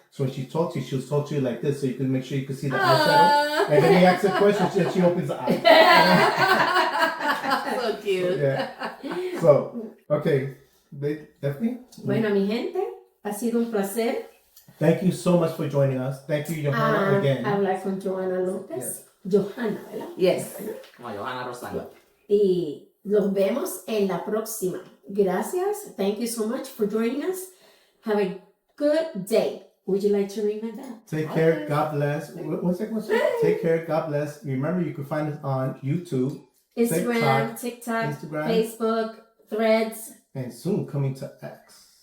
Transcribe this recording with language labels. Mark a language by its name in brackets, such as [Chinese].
[English] So when she talks to you, she'll talk to you like this so you can make sure you can see the eyeshadow. And then you ask a question, she opens the eyes. So cute. Yeah. So, okay. Stephanie? [Spanish] Bueno, mi gente, ha sido un placer [English] Thank you so much for joining us. Thank you, Johanna, again. [Spanish] hablar con Johanna Lopez. Johanna, ¿verdad? Yes. Como Johanna Rosano. Y los vemos en la próxima. Gracias. [English] Thank you so much for joining us. Have a good day. Would you like to ring my bell? Take care. God bless. What's that? Take care. God bless. Remember, you can find us on YouTube, Instagram, TikTok, Instagram. Facebook, Threads. and soon coming to X.